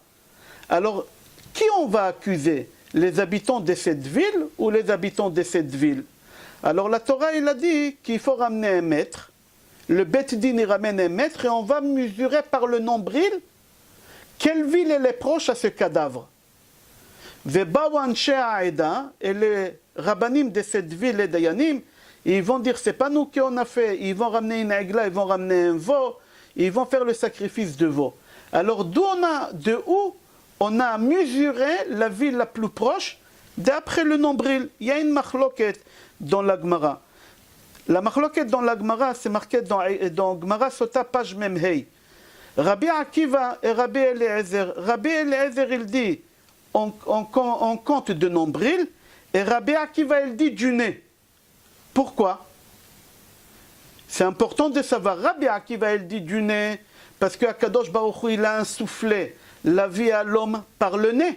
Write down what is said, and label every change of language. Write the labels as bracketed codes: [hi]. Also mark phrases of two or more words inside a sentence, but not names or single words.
[fr] Alors, qui on va accuser? Les habitants de cette ville ou les habitants de cette ville? Alors la Torah, il a dit qu'il faut ramener un maître. Le Beth Din, il ramène un maître et on va mesurer par le nombril quelle ville elle est proche à ce cadavre. [he] ובאו אנשי העדה, [fr] et les rabbanim de cette ville, les dayanim, ils vont dire c'est pas nous qui on a fait. Ils vont ramener une aigla, ils vont ramener un veau, ils vont faire le sacrifice de veau. Alors de où on a mesuré la ville la plus proche d'après le nombril. Il y a une machloket dans la Gemara. La machloket dans la Gemara, c'est marqué dans Gemara Sota, page Memhei. Rabbi Akiva et Rabbi Eliezer. Rabbi Eliezer, il dit, on compte de nombril, et Rabbi Akiva, il dit du nez. Pourquoi? C'est important de savoir. Rabbi Akiva, il dit du nez, parce que Akadosh Baruch Hu, il a insufflé la vie à l'homme par le nez.